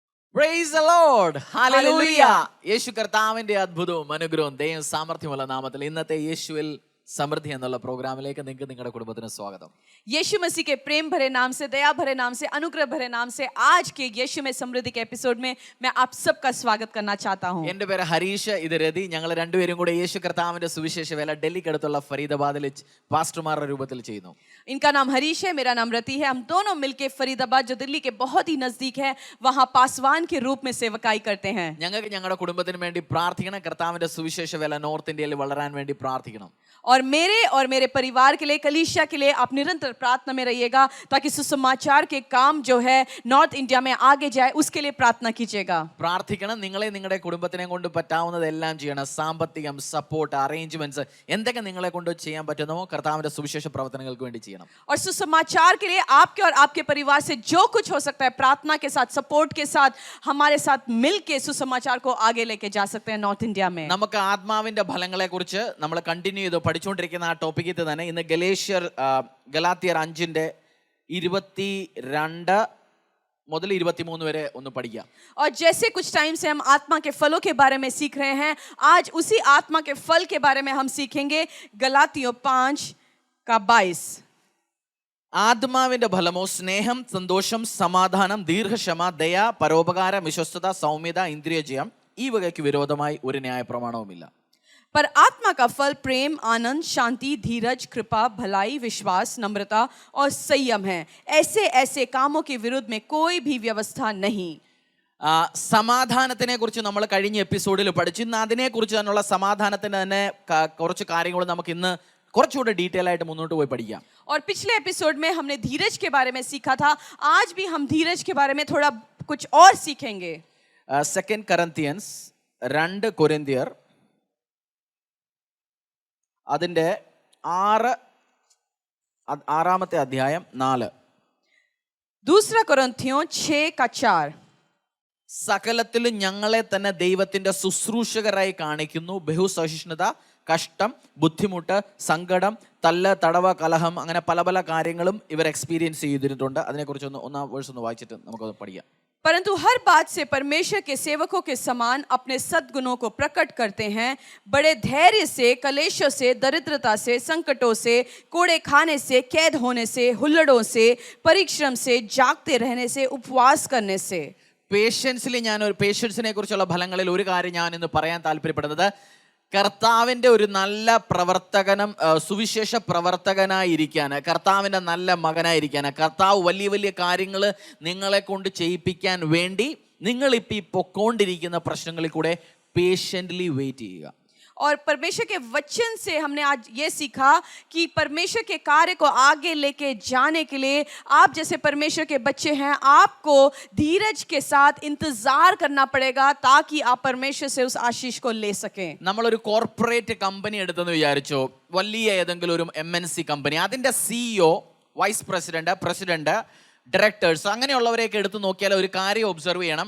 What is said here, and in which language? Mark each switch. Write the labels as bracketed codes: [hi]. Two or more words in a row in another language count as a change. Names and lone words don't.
[en] Praise the Lord. Hallelujah. [ml] യേശു കർത്താവിന്റെ അത്ഭുതവും അനുഗ്രഹവും ദൈവം സാമർത്ഥ്യമുള്ള നാമത്തിൽ ഇന്നത്തെ യേശുവിൽ സമൃദ്ധി എന്നുള്ള പ്രോഗ്രാമിലേക്ക് നിങ്ങൾക്ക് നിങ്ങളുടെ കുടുംബത്തിന് സ്വാഗതം. [hi] यीशु मसीह के प्रेम भरे नाम से, दया भरे नाम से, अनुग्रह भरे नाम से आज के यीशु में समृद्धि के एपिसोड में मैं आप सबका स्वागत करना चाहता हूं. [ml] എൻ്റെ പേര് ഹരീഷ്, ഇത് രതി. ഞങ്ങൾ രണ്ടുപേരും കൂടെ യേശു കർത്താവിന്റെ സുവിശേഷ വേല ഡൽഹിക്ക് അടുത്തുള്ള ഫരീദാബാദിൽ പാസ്റ്റർമാരുടെ രൂപത്തിൽ ചെയ്യുന്നു. [hi] इनका नाम हरीश है, मेरा नाम रति है. हम दोनों मिलके फरीदाबाद जो दिल्ली के बहुत ही नजदीक है वहां पासवान के रूप में सेवकाई करते हैं. [ml] ഞങ്ങൾക്ക് ഞങ്ങളുടെ കുടുംബത്തിന് വേണ്ടി പ്രാർത്ഥിക്കണം. കർത്താവിന്റെ സുവിശേഷ വേല നോർത്ത് ഇന്ത്യയിൽ വളരാൻ വേണ്ടി പ്രാർത്ഥിക്കണം. [hi] और मेरे परिवार के लिए, कलीसिया के लिए आप निरंतर प्रार्थना में रहिएगा ताकि सुसमाचार के काम जो है नॉर्थ इंडिया में आगे जाए, उसके लिए प्रार्थना कीजिएगा. [ml] പ്രാർത്ഥിക്കണം. നിങ്ങളെ നിങ്ങളുടെ കുടുംബത്തിനെ കൊണ്ട് പറ്റാവുന്നതെല്ലാം ചെയ്യണം. സാമ്പത്തികം, സപ്പോർട്ട്, അറേഞ്ച്മെന്റ്സ് എന്തൊക്കെ നിങ്ങളെ കൊണ്ട് ചെയ്യാൻ പറ്റുന്നോ കർത്താവിന്റെ സുവിശേഷ പ്രവർത്തനങ്ങൾക്ക് വേണ്ടി ചെയ്യണം. [hi] और सुसमाचार के लिए आपके और आपके परिवार से जो कुछ हो सकता है प्रार्थना के साथ, सपोर्ट के साथ, हमारे साथ मिलके सुसमाचार को आगे लेके जा सकते हैं नॉर्थ इंडिया में. [ml] നമുക്ക് ആത്മാവിന്റെ ഫലങ്ങളെ കുറിച്ച് നമ്മൾ കണ്ടിന്യൂ ചെയ്ത് പഠിച്ചുകൊണ്ടിരിക്കുന്ന ആ ടോപ്പിക്കിൽ തന്നെ ഇന്ന് ഗലാത്യർ 5:22 മുതൽ 23 വരെ ഒന്ന് പഠിക്കാം. [hi] और जैसे कुछ टाइम से हम आत्मा के फलों के बारे में सीख रहे हैं, आज उसी आत्मा के फल के बारे में हम सीखेंगे. गलातियों 5:22. [ml] ആത്മാവിന്റെ ഫലമോ സ്നേഹം, സന്തോഷം, സമാധാനം, ദീർഘക്ഷമ, ദയ, പരോപകാരം, വിശ്വസ്തത, സൗമ്യത, ഇന്ദ്രിയജയം. ഈ വകയ്ക്ക് വിരോധമായി ഒരു ന്യായപ്രമാണവുമില്ല. [hi] पर आत्मा का फल प्रेम, आनंद, शांति, धीरज, कृपा, भलाई, विश्वास, नम्रता और संयम है. ऐसे ऐसे कामों के विरुद्ध में कोई भी व्यवस्था नहीं. [ml] സമാധാനത്തിനെ കുറിച്ച് നമ്മൾ കഴിഞ്ഞ എപ്പിസോഡിൽ പഠിച്ചു. ഇന്ന് അതിനെ കുറിച്ച് തന്നെയുള്ള സമാധാനത്തിന് തന്നെ കുറച്ച് കാര്യങ്ങൾ നമുക്ക് ഇന്ന് കുറച്ചുകൂടെ ഡീറ്റെയിൽ ആയിട്ട് മുന്നോട്ട് പോയി പഠിക്കാം. [hi] और पिछले एपिसोड में हमने धीरज के बारे में सीखा था. आज भी हम धीरज के बारे में थोड़ा कुछ और सीखेंगे. [ml] 2 Corinthians 2 കൊരിന്ത്യർ അതിന്റെ 6-ാമത്തെ അധ്യായം 4. [hi] दूसरा कोरिन्थियों 6:4. [ml] സകലത്തിലും ഞങ്ങളെ തന്നെ ദൈവത്തിന്റെ ശുശ്രൂഷകരായി കാണിക്കുന്നു. ബഹുസഹിഷ്ണുത, കഷ്ടം, ബുദ്ധിമുട്ട്, സങ്കടം, തല്ല്, തടവ, കലഹം, അങ്ങനെ പല പല കാര്യങ്ങളും ഇവർ എക്സ്പീരിയൻസ് ചെയ്തിട്ടുണ്ട്. അതിനെക്കുറിച്ച് ഒന്നാം വേഴ്സ് ഒന്ന് വായിച്ചിട്ട് നമുക്കത് പഠിക്കാം. [hi] परंतु हर बात से परमेश्वर के सेवकों के समान अपने सद्गुणों को प्रकट करते हैं. बड़े धैर्य से, कलेशों से, दरिद्रता से, संकटों से, कोड़े खाने से, कैद होने से, हुल्लड़ों से, परिश्रम से, जागते रहने से, उपवास करने से. [ml] പേഷ്യൻസിനെ കുറിച്ചുള്ള ഫലങ്ങളിൽ ഒരു കാര്യം ഞാൻ ഇന്ന് പറയാൻ താല്പര്യപ്പെടുന്നത്, കർത്താവിൻ്റെ ഒരു നല്ല പ്രവർത്തകനും സുവിശേഷ പ്രവർത്തകനായിരിക്കാൻ, കർത്താവിൻ്റെ നല്ല മകനായിരിക്കാൻ, കർത്താവ് വലിയ വലിയ കാര്യങ്ങൾ നിങ്ങളെ കൊണ്ട് ചെയ്യിപ്പിക്കാൻ വേണ്ടി നിങ്ങളിപ്പോൾ ഈ പൊക്കോണ്ടിരിക്കുന്ന പ്രശ്നങ്ങളിൽ കൂടെ [en] patiently wait [ml] ചെയ്യുക. [hi] और परमेश्वर के वचन से हमने आज ये सीखा कि परमेश्वर के कार्य को आगे लेके जाने के लिए आप जैसे परमेश्वर के बच्चे हैं, आपको धीरज के साथ इंतजार करना पड़ेगा ताकि आप परमेश्वर से उस आशीष को ले सकें. [ml] നമ്മളൊരു [en] corporate company [ml] എടുത്തെന്ന് വിചാരിച്ചോ, വലിയ ഏതെങ്കിലും ഒരു [en] MNC company, [ml] അതിൻ്റെ CEO, [en] vice president, [ml] ഡയറക്ടേഴ്സ്, അങ്ങനെയുള്ളവരെയൊക്കെ എടുത്ത് നോക്കിയാൽ ഒരു കാര്യം ഒബ്സർവ് ചെയ്യണം.